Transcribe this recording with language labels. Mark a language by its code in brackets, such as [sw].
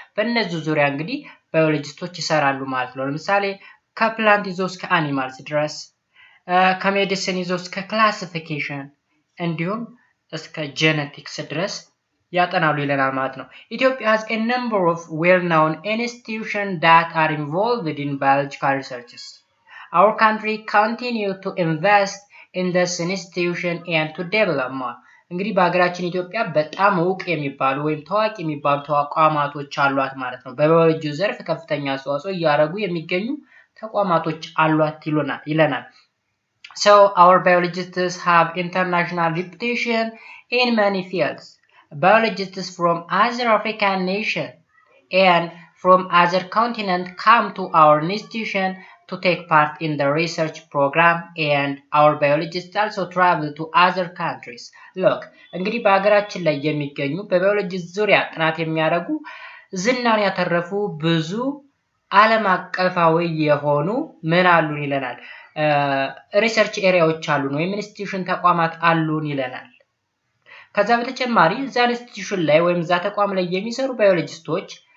[am] በእነዚህ ዙሪያ እንግዲህ ባዮሎጂስቶች ይሰራሉ ማለት ነው። ለምሳሌ ከፕላንት ይዞ እስከ አኒማልስ ድረስ ከሜዲሲን ይዞ እስከ ክላሲፊኬሽን እንዲሁም እስከ ጄኔቲክስ ድረስ ያጠናሉ ይለናል ማለት ነው። [en] Ethiopia has a number of well-known institutions that are involved in biological researches. Our country continues to invest in this institution and to develop more. [am] እንግዲህ በሀገራችን ኢትዮጵያ በጣም ዕውቅ የሚባሉ ወይም ታዋቂ የሚባሉ ተቋማቶች አሏት ማለት ነው። በባዮሎጂው ዘርፍ ከፍተኛ አስተዋጽኦ እያደረጉ የሚገኙ ተቋማቶች አሏት ይለናል። [en] So our biologists have international reputation in many fields. Biologists from other African nations and from other continents come to our institution to take part in the research program, and our biologists also travel to other countries. [am] Look, እንግዲህ በሀገራችን ላይ የሚገኙ በባዮሎጂ ዙሪያ ጥናት የሚያደርጉ ዝናን ያተረፉ ብዙ ዓለም አቀፋዊ የሆኑ ምን አሉን ይለናል ሪሰርች ኤሪያዎች አሉን ወይም ኢንስቲትዩሽን ተቋማት አሉን ይለናል። ከዛ በተጨማሪ እዛ ኢንስቲትዩሽን ላይ ወይም እዛ ተቋም ላይ የሚሰሩ ባዮሎጂስቶች